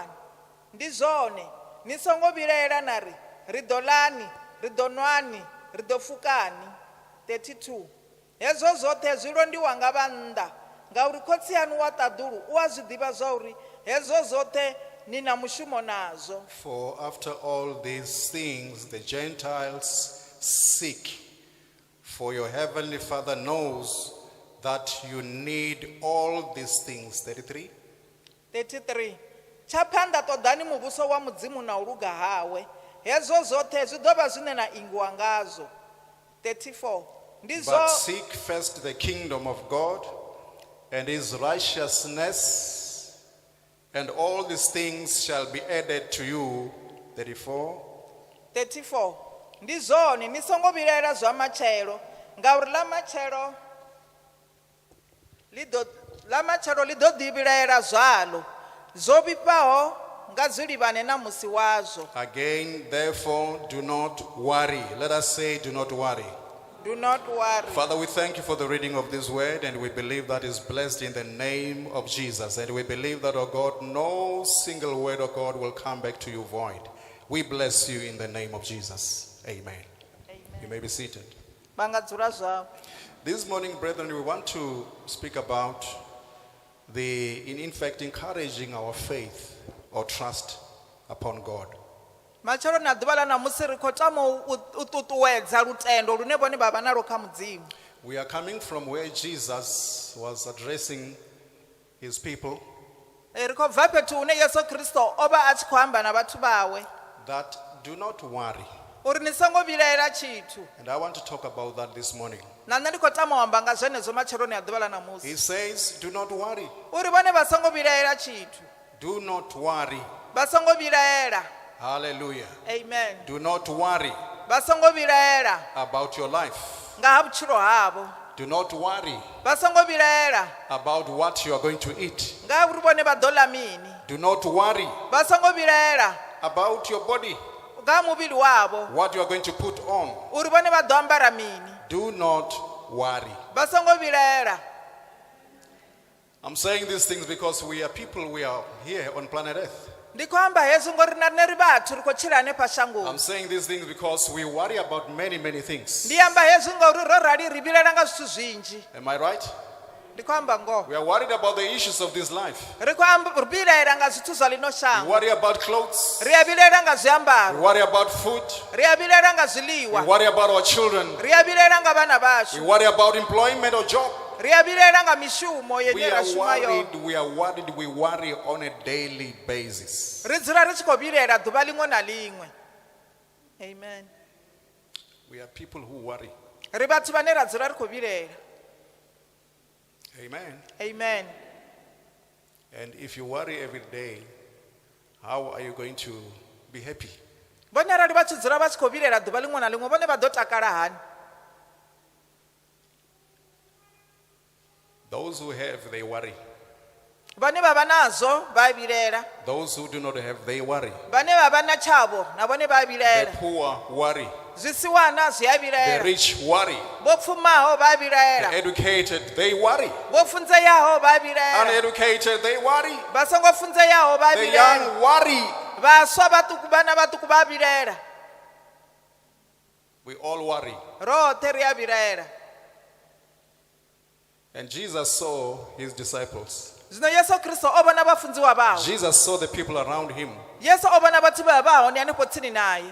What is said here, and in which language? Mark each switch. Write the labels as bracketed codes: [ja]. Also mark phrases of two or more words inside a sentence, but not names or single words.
[ve] Ndi zwone ni songo vhilaela na ri ḓo ḽani, ri ḓo nwani, ri ḓo fukani. 32. Hezwo zwoṱhe zwi londiwa nga vha nnḓa ngauri khotsi yanu wa ṱaḓulu u a zwi ḓivha zwa uri hezwo zwoṱhe ni na mushumo nazwo. [en] for after all these things the Gentiles seek, for your heavenly Father knows that you need all these things. 33. 33. [ve] Tsha phanḓa ṱoḓani muvhuso wa mudzimu na u luga hawe. Hezwo zwoṱhe zwi ḓo vha zwine na ingwa ngazwo. 34. Ndi [en] But [ve] zwo [en] seek first the kingdom of God and his righteousness, and all these things shall be added to you. 34. 34. [ve] Ndi zwone ni songo vhilaela zwa matshelo ngauri ḽa matshelo ḽi ḓo ḓi vhilaela zwaḽo zwo vhifhaho nga zwilivhane na musi wazwo. [en] Again, therefore, do not worry. Let us say, do not worry. Do not worry. Father, we thank you for the reading of this word, and we believe that is blessed in the name of Jesus. And we believe that, oh God, no single word of God will come back to you void. We bless you in the name of Jesus. Amen. Amen. You may be seated. [ve] Vha dzula zwavho. [en] This morning, brethren, we want to speak about in fact, encouraging our faith or trust upon God. [ve] Matshelo na ḓuvha ḽa namusi ri khou tama u ṱuṱuwedza lutendo lune vhone vha vha nalo kha mudzimu. [en] We are coming from where Jesus was addressing his people, [ve] Ri khou bva fhethu hune Yesu Kristo o vha a tshi khou amba na vhathu vhawe [en] that do not worry. [ve] uri ni songo vhilaela tshithu. [en] And I want to talk about that this morning. [ve] Na nṋe ndi khou tama u amba nga zwenezwo matsheloni a ḓuvha ḽa namusi. [en] He says, do not worry. [ve] Uri vhone vha songo vhilaela tshithu. [en] Do not worry. [ve] Vha songo vhilaela. Hallelujah. Amen. [en] Do not worry [ve] Vha songo vhilaela [en] about your life. [ve] nga ha vhutshilo havho. [en] Do not worry [ve] Vha songo vhilaela [en] about what you are going to eat. [ve] nga ha uri vhone vha ḓo ḽa mini. [en] Do not worry [ve] Vha songo vhilaela [en] about your body, [ve] nga ha muvhili wavho [en] what you are going to put on. [ve] uri vhone vha ḓo ambara mini. [en] Do not worry. [ve] Vha songo vhilaela. [en] I'm saying these things because we are people, we are here on planet Earth. [ve] Ndi khou amba hezwi ngori na riṋe ri vhathu ri khou tshila hanefha shangoni. [en] I'm saying these things because we worry about many things. [ve] Ndi amba hezwi ngori ro rali ri vhilaela nga zwithu zwinzhi. [en] Am I right? [ve] ndi khou amba ngoho [en] We are worried about the issues of this life. [ve] ri khou vilela nga zwithu zwa lino [en] We [ve] shango [en] worry about clothes. [ve] ri a vilela nga [en] We [ve] zwiambaro [en] worry about food. [ve] ri a vilela nga [en] We [ve] zwiḽiwa [en] worry about our children. [ve] ri a vilela nga vhana [en] We [ve] vashu [en] worry about employment or job. [ve] ri a vilela nga mishumo [en] We [ve] yene ra [en] are [ve] shuma yone [en] worried. We are worried. We worry on a daily basis. [ve] ri dzula ri tshi khou vilela ḓuvha ḽiṅwe na ḽiṅwe. Amen. [en] We are people who worry. [ve] ri vhathu vhane ra dzula ri khou vilela. Amen. Amen. [en] And if you worry every day, how are you going to be happy? [ve] vhone arali vha tshi dzula vha tshi khou vilela ḓuvha ḽiṅwe na ḽiṅwe vhone vha ḓo takala hani? [en] Those who have, they worry. [ve] vhane vha vha nazwo vha a vilela, [en] Those who do not have, they worry. [ve] vhane vha vha na tshavho na vhone vha a [en] The [ve] vilela, [en] poor worry. [ve] zwisiwana zwi a [en] The [ve] vilela, [en] rich worry. [ve] vho pfumaho vha a [en] The [ve] vilela, [en] educated, they worry. [ve] vho funzeyaho vha a vilela, [en] Uneducated, they worry. [ve] vha songo funzeyaho vha a [en] The [ve] vilela, [en] young worry. [ve] vhaswa vhaṱuku vhana vhaṱuku vha a vilela, [en] We all worry. [ve] roṱhe ri a vilela. [en] And Jesus saw his disciples. [ve] Zwino Yesu Kristo o vhona vhafunziwa vhawe, [en] Jesus saw the people around him. [ve] Yesu o vhona vhathu vha vha hone hanefho tsini naye,